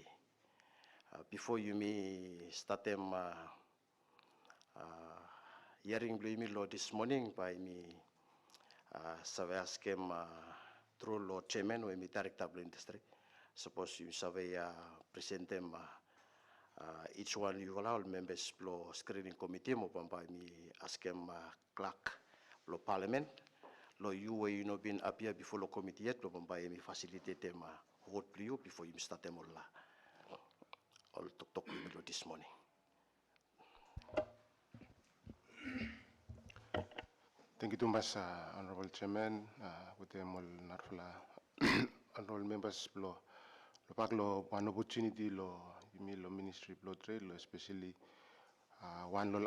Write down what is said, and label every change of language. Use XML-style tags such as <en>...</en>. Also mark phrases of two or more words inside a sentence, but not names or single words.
<pis>Before you me start them hearing lo this morning by me survey scheme through lo chairman or me director of industry. Suppose you survey present them. Each one you allow members of screening committee mo by me ask them clerk lo parliament lo you know been appear before the committee yet lo by me facilitate them vote for you before you start them all talk lo this morning. Thank you too much, Honorable Chairman, with them all honorable members lo one opportunity lo Ministry of Trade lo especially one lo</pis>